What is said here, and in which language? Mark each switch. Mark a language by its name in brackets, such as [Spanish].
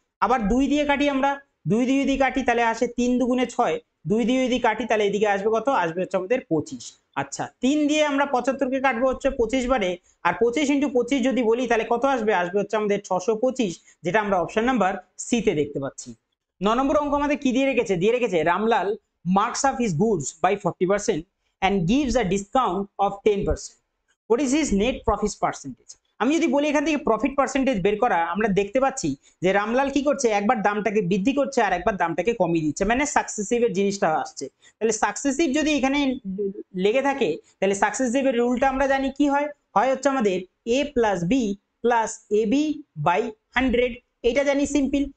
[Bangla] আবার 2 দিয়ে কাটি, আমরা 2 দিয়ে যদি কাটি তাহলে আসে 3 দুগুণে 6, 2 দিয়ে যদি কাটি তাহলে এদিকে আসবে কত, আসবে হচ্ছে আমাদের 25। আচ্ছা, 3 দিয়ে আমরা 75 কে কাটবো হচ্ছে 25 বারে, আর 25 ইন্টু 25 যদি বলি তাহলে কত আসবে, আসবে হচ্ছে আমাদের 625, যেটা আমরা অপশন নাম্বার সি তে দেখতে পাচ্ছি। [English] 9 [Bangla] নম্বর অঙ্ক আমাদের কি দিয়ে রেখেছে [English] Ramlal marks up his goods by 40% and gives a discount of 10%. What is his net profit percentage? [Bangla] আমি যদি বলি এখান থেকে প্রফিট পার্সেন্টেজ বের করা, আমরা দেখতে পাচ্ছি যে রামলাল কি করছে, একবার দামটাকে বৃদ্ধি করছে আর একবার দামটাকে কমিয়ে দিচ্ছে, মানে সাকসেসিভ এর জিনিসটা আসছে। তাহলে সাকসেসিভ যদি এখানে লেগে থাকে তাহলে সাকসেসিভ এর রুলটা আমরা জানি কি হয়, হয় হচ্ছে আমাদের a plus B plus A B by 100, এটা জানি সিম্পল।